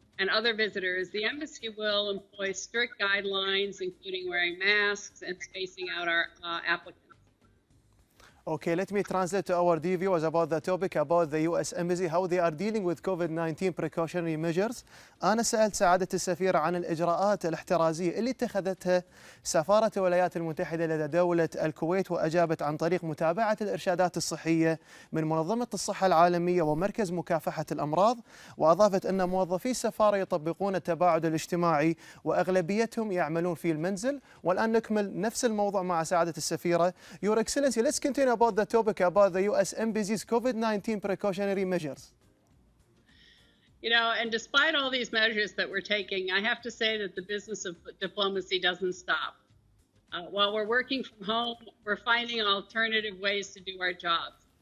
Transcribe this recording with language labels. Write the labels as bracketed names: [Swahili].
[English] and other visitors, the embassy will employ strict guidelines, including wearing masks and spacing out our applicants. Okay, let me translate to our dear viewers about the topic about the U.S. Embassy, how they are dealing with COVID-19 precautionary measures. [Arabic] أنا سألت سعادة السفيرة عن الإجراءات الاحترازية اللي اتخذتها سفارة الولايات المتحدة لدى دولة الكويت، وأجابت عن طريق متابعة الإرشادات الصحية من منظمة الصحة العالمية ومركز مكافحة الأمراض، وأضافت أن موظفي السفارة يطبقون التباعد الاجتماعي وأغلبيتهم يعملون في المنزل. والآن نكمل نفس الموضوع مع سعادة السفيرة. [English] Your Excellency, let's continue about the topic about the U.S. Embassy's COVID-19 precautionary measures. You know, and despite all these measures that we're taking, I have to say that the business of diplomacy doesn't stop. While we're working from home, we're finding alternative ways to do our jobs.